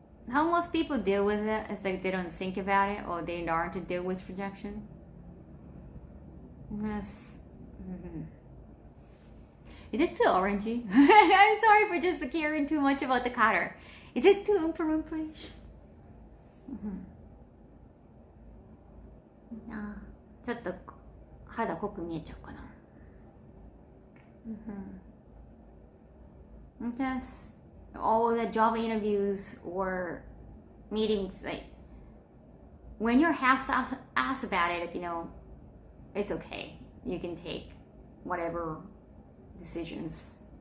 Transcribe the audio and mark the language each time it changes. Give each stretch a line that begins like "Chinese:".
English: How most people deal with it is like they don't think about it or they learn to deal with rejection. Yes. Is it too orangey? I'm sorry for just caring too much about the color. Is it too oompa-loompa-ish?
Japanese: ちょっと肌濃く見えちゃうかな。
English: Just all the job interviews or meetings, like when you're half-assed about it, you know, it's okay. You can take whatever decisions.